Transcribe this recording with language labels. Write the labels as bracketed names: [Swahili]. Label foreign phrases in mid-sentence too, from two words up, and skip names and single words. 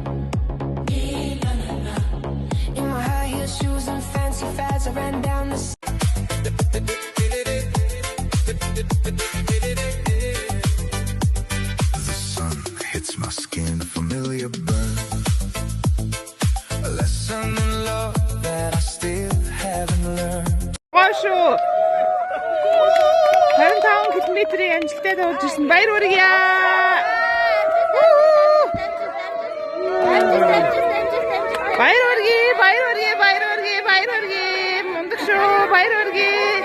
[English] In my high heel shoes and fancy fads, I ran down the Sun hits my skin, a familiar burn. A lesson in love that I still haven't learned. [Mongolian] Гоошоо 25 км-ийн амжилттай дуулж ирсэн баяр хүргье. Баяр хүргье, баяр хүргье, баяр хүргье, баяр хүргье. Мундаг шүү, баяр хүргье.